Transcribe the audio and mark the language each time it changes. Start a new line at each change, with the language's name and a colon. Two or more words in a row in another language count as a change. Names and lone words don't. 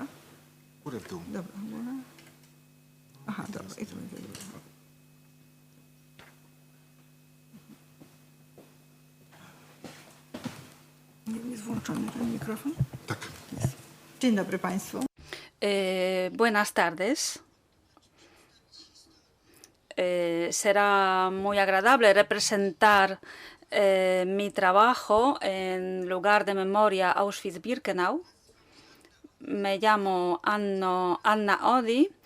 Polish: Górę w dół. Dobra, góra. Aha, dobra. I to będzie dobra. Jest włączony ten mikrofon? Tak. Jest. Dzień dobry Państwu.
Spanish: Buenas tardes. Será muy agradable representar mi trabajo en lugar de memoria Auschwitz-Birkenau. Me llamo Anna Odi.